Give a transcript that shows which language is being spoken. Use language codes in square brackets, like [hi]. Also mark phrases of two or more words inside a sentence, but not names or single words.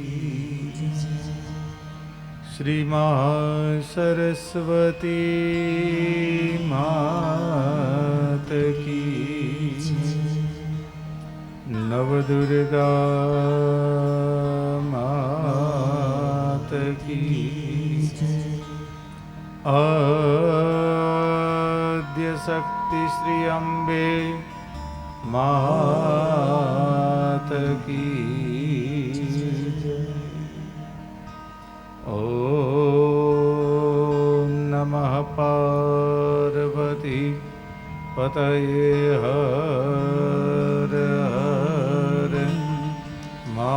[hi] श्री महासरस्वती मात की, नवदुर्गा मात की, आद्य शक्ति श्री अम्बे मात की। [sa] ओम नमः पार्वती पतये हर हर महादेव।